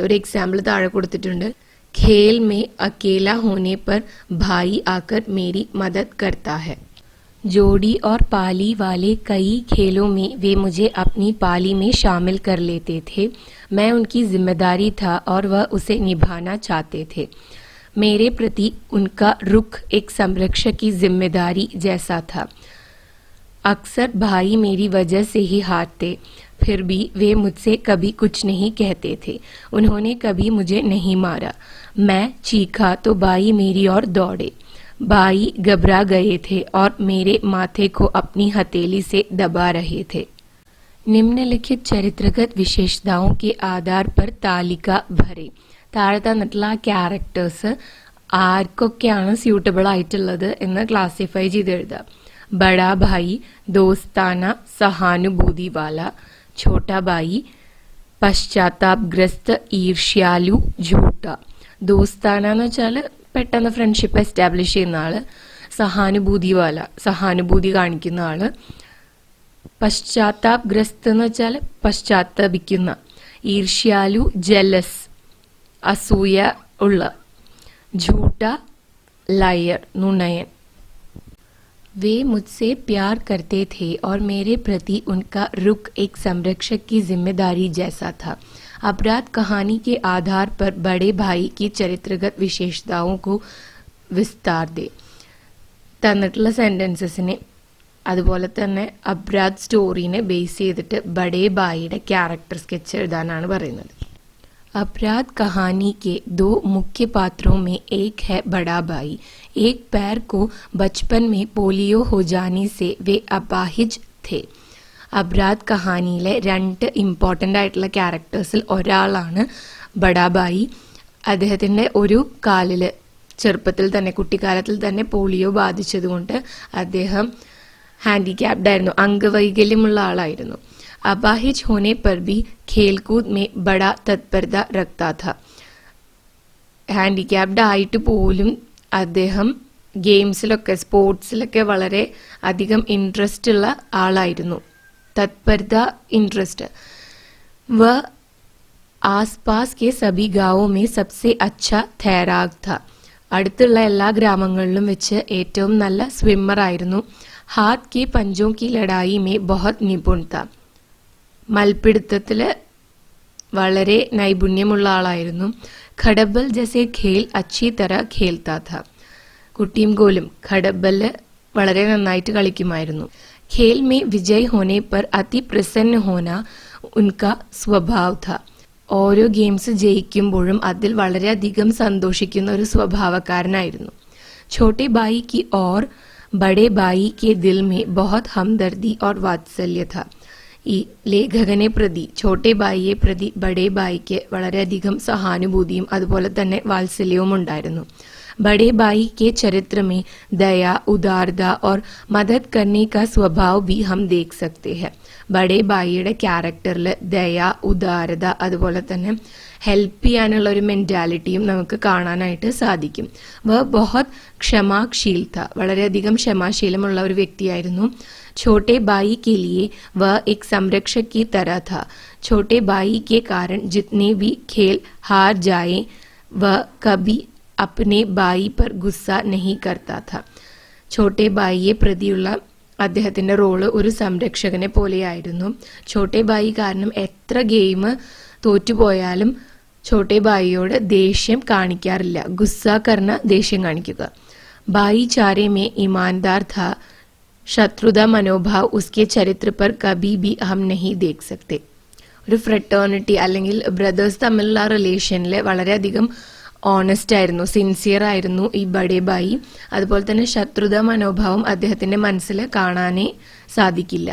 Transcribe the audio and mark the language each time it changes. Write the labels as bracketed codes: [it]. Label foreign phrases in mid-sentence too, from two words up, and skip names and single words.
[ml] ഒരു എക്സാമ്പിൾ താഴെ കൊടുത്തിട്ടുണ്ട്. [hi] खेल में अकेला होने पर भाई आकर मेरी मदद करता है. जोड़ी और पाली वाले कई खेलों में वे मुझे अपनी पाली में शामिल कर लेते थे. मैं उनकी जिम्मेदारी था और वह उसे निभाना चाहते थे. मेरे प्रति उनका रुख एक संरक्षक की जिम्मेदारी जैसा था. अक्सर भाई मेरी वजह से ही हारते, फिर भी वे मुझसे कभी कुछ नहीं कहते थे. उन्होंने कभी मुझे नहीं मारा. मैं चीखा तो भाई मेरी ओर दौड़े. भाई घबरा गए थे और मेरे माथे को अपनी हथेली से दबा रहे थे. निम्नलिखित चरित्रगत വിശേഷതാओं ആധാർ पर तालिका भरें. [ml] താഴെ തന്നിട്ടുള്ള ക്യാരക്ടേഴ്സ് ആർക്കൊക്കെയാണ് സ്യൂട്ടബിൾ ആയിട്ടുള്ളത് എന്ന് ക്ലാസിഫൈ ചെയ്ത് എഴുതുക. [hi] बड़ा भाई दोस्ताना सहानुभूति वाला, छोटा भाई पश्चात्तापग्रस्त ईर्ष्यालु झूठा. [ml] ദോസ്താന എന്ന് വെച്ചാൽ പെട്ടെന്ന് [en] friendship establish [ml] ചെയ്യുന്ന ആള്, [hi] सहानुभूति वाला [ml] സഹാനുഭൂതി കാണിക്കുന്ന ആള്, പശ്ചാത്താപഗ്രസ്ത് എന്ന് വെച്ചാൽ പശ്ചാത്തപിക്കുന്ന, ഈർഷ്യാലു ജലസ് അസൂയ ഉള്ള, [hi] झूठा लायर नुनयन. वे मुझसे प्यार करते थे और मेरे प्रति उनका रुख एक संरक्षक की जिम्मेदारी जैसा था. अपराध कहानी के आधार पर बड़े भाई की चरित्रगत विशेषताओं को विस्तार दे. [ml] തന്നിട്ടുള്ള സെന്റൻസസിനെ അതുപോലെ തന്നെ അബ്രാദ് സ്റ്റോറിനെ ബേസ് ചെയ്തിട്ട് ബഡേ ബായിയുടെ [en] character sketch [ml] എഴുതാനാണ് പറയുന്നത്. [hi] अपराध कहानी के दो मुख्य पात्रों में एक है बड़ा भाई. एक पैर को बचपन में पोलियो हो जाने से वे अपाहिज थे. [ml] അബ്രാദ് കഹാനിയിലെ രണ്ട് ഇമ്പോർട്ടൻ്റ് ആയിട്ടുള്ള ക്യാരക്ടേഴ്സിൽ ഒരാളാണ് ബഡാബായി. അദ്ദേഹത്തിൻ്റെ ഒരു കാലിൽ ചെറുപ്പത്തിൽ തന്നെ കുട്ടിക്കാലത്തിൽ തന്നെ പോളിയോ ബാധിച്ചതുകൊണ്ട് അദ്ദേഹം ഹാൻഡിക്യാപ്ഡ് ആയിരുന്നു, അംഗവൈകല്യമുള്ള ആളായിരുന്നു. [hi] अपाहिज होने पर भी खेलकूद में बड़ा तत्परता रखता था. [ml] ഹാൻഡിക്യാപ്ഡ് ആയിട്ട് പോലും അദ്ദേഹം ഗെയിംസിലൊക്കെ സ്പോർട്സിലൊക്കെ വളരെ അധികം ഇൻട്രസ്റ്റ് ഉള്ള ആളായിരുന്നു. തത്പരത, ഇൻട്രസ്റ്റ്. [hi] वह आसपास के सभी गाँवों में सबसे अच्छा तैराक था. [ml] അടുത്തുള്ള എല്ലാ ഗ്രാമങ്ങളിലും വെച്ച് ഏറ്റവും നല്ല സ്വിമ്മർ ആയിരുന്നു. [hi] हाथ की पंजों की लड़ाई में बहुत निपुण था. [ml] മൽപിടുത്തത്തിൽ വളരെ നൈപുണ്യമുള്ള ആളായിരുന്നു. [hi] ഖഡബൽ ജैसे खेल अच्छी तरह खेलता था. [ml] കുട്ടിയും കോലും ഖഡബല് വളരെ നന്നായിട്ട് കളിക്കുമായിരുന്നു. [hi] खेल में विजय होने पर अति प्रसन्न होना उनका स्वभाव था. [ml] ഓരോ ഗെയിംസ് ജയിക്കുമ്പോഴും അതിൽ വളരെയധികം സന്തോഷിക്കുന്ന ഒരു സ്വഭാവക്കാരനായിരുന്നു. [hi] छोटे भाई की और बड़े भाई के दिल में बहुत हमदर्दी और वात्सल्य था. [ml] ഈ ലേഖകനെ പ്രതി, ഛോട്ടെ ബായിയെ പ്രതി ബഡേ ബായിക്ക് വളരെയധികം സഹാനുഭൂതിയും അതുപോലെ തന്നെ വാത്സല്യവും ഉണ്ടായിരുന്നു. [hi] बड़े भाई के चरित्र में दया, उदारता और मदद करने का स्वभाव भी हम देख सकते हैं. [ml] बड़े ഭായിയുടെ ക്യാരക്ടറിൽ ദയ, ഉദാരത അതുപോലെ തന്നെ ഹെൽപ്പ് ചെയ്യാനുള്ള ഒരു മെന്റാലിറ്റിയും നമുക്ക് കാണാനായിട്ട് സാധിക്കും. [hi] वह बहुत क्षमाशील था. [ml] വളരെയധികം ക്ഷമാശീലമുള്ള ഒരു വ്യക്തിയായിരുന്നു. [hi] छोटे भाई के लिए वह एक संरक्षक की तरह था. छोटे भाई के कारण जितने भी खेल हार जाए वह कभी अपने भाई पर गुस्सा नहीं करता था. [ml] छोटे ഭായിയെ പ്രതിയുള്ള അദ്ദേഹത്തിന്റെ റോള് ഒരു സംരക്ഷകനെ പോലെയായിരുന്നു. छोटे ഭായി കാരണം എത്ര ഗെയിം തോറ്റുപോയാലും छोटे ഭായിയോട് ദേഷ്യം കാണിക്കാറില്ല. [hi] गुस्सा करना, [ml] ദേഷ്യം കാണിക്കുക. [hi] भाईचारे में ईमानदार था. शत्रुता मनोभाव उसके चरित्र पर कभी भी हम नहीं देख सकते. [ml] ഒരു ഫ്രട്ടേണിറ്റി അല്ലെങ്കിൽ ബ്രദേഴ്സ് തമ്മിലുള്ള റിലേഷനിൽ വളരെയധികം ഓണസ്റ്റ് ആയിരുന്നു, സിൻസിയർ ആയിരുന്നു ഈ ബഡേ ഭായി. അതുപോലെ തന്നെ ശത്രുത മനോഭാവം അദ്ദേഹത്തിന്റെ മനസ്സിൽ കാണാനേ സാധിക്കില്ല.